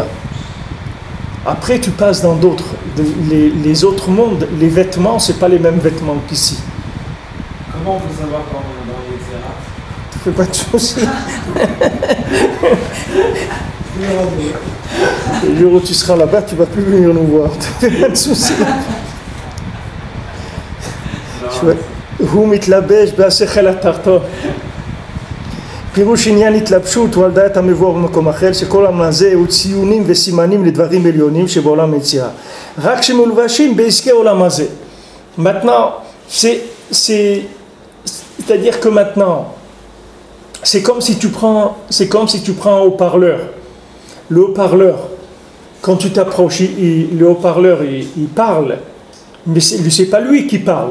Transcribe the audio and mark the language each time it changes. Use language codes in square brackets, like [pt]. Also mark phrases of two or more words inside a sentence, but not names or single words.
[fr] Après, tu passes dans d'autres. Les autres mondes, les vêtements, c'est pas les mêmes vêtements qu'ici. Comment on peut savoir quand on est dans Yetzirah? Tu fais pas de soucis. Le jour où tu seras là-bas, tu vas plus venir nous voir. Tu fais pas de soucis. [he] הוא מתלבש בהשכל התחתון. פירוש עניין התלבשות הוא על דעת המבואר במקום אחר, שכל המעשה הוא ציונים וסימנים לדברים עליונים שבעולם היצירה. רק שמלובשים בעסקי עולם הזה. [fr] Maintenant, c'est-à-dire que maintenant, c'est comme si tu prends un haut-parleur. Le haut-parleur, quand tu t'approches, le haut-parleur, il parle, mais c'est pas lui qui parle.